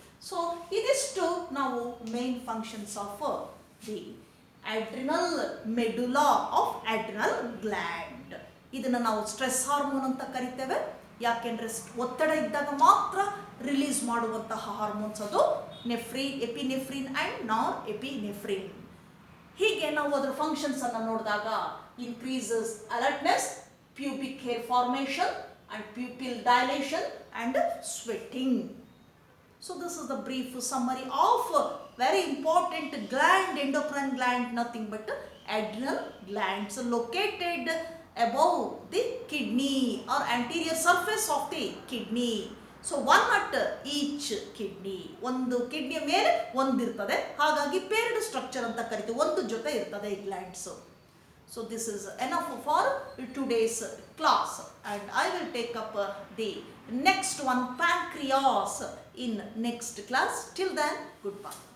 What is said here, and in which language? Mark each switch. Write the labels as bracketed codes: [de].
[en] so [kn] ಇದಿಷ್ಟು ನಾವು [en] Main functions of the adrenal medulla of adrenal gland. [kn] ಇದನ್ನು ನಾವು ಸ್ಟ್ರೆಸ್ ಹಾರ್ಮೋನ್ ಅಂತ ಕರಿತೇವೆ. ಯಾಕೆಂದರೆ ಒತ್ತಡ ಇದ್ದಾಗ ಮಾತ್ರ ರಿಲೀಸ್ ಮಾಡುವಂತಹ ಹಾರ್ಮೋನ್ಸ್ ಅದು ಎಪಿನೆಫ್ರಿನ್ ಆ್ಯಂಡ್ ನಾರ್ ಎಪಿನೆಫ್ರಿನ್. ಹೀಗೆ ನಾವು ಅದರ ಫಂಕ್ಷನ್ಸ್ ಅನ್ನು ನೋಡಿದಾಗ [en] increases alertness, pubic hair formation and pupil dilation and sweating. So this is the brief summary of very important gland, endocrine gland, nothing but adrenal glands located above the kidney or anterior surface of the kidney. So one at each kidney, [kn] ಒಂದು ಕಿಡ್ನಿಯ ಮೇಲೆ ಒಂದಿರ್ತದೆ, ಹಾಗಾಗಿ ಪೇರ್ಡ್ structure ಅಂತ ಕರಿತೀವಿ, ಒಂದು ಜೊತೆ ಇರ್ತದೆ ಈ glands. [en] So this is enough for today's class, and I will take up the next one, pancreas, in next class. Till then, goodbye.